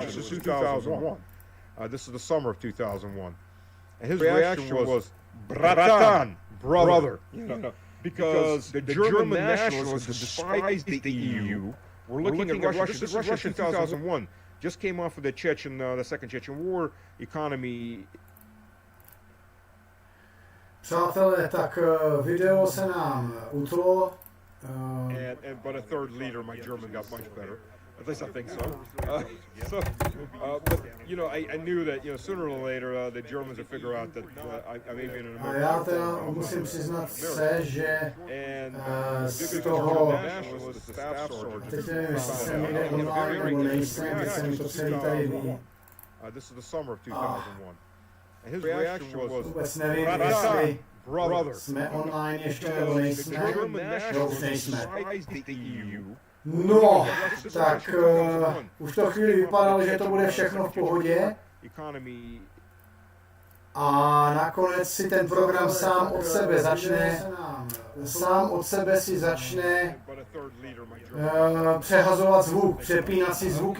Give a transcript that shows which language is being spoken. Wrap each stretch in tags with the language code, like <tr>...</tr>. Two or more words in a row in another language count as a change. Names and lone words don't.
<en>This is 2001. This is the summer of 2001. And his reaction was, "Bratan, brother," you know, because the German nationalists despised the EU. We're looking at Russia. This is Russia 2001. Just came off of the Second Chechen War. Economy.</en> <cs>Přátelé, tak video se nám utlo.</cs> <en>But a third leader, my German got much better. At least I think so. But you know, I knew that, you know, sooner or later the Germans would figure out that I may be in an A American.</en> <cs>já teda musím přiznat se, že z toho, teď nevím, jestli jsem někde online nebo nejsem, teď se mi to celý tady ví.</cs> <en>This is the summer of 2001. And his reaction was,</en> <cs>Vůbec nevím, jestli jsme online ještě nebo nejsme. No, už nejsme. No, tak už to chvíli vypadalo, že to bude všechno v pohodě. A nakonec si ten program sám od sebe si začne přehazovat zvuk, přepínat si zvuky.</cs>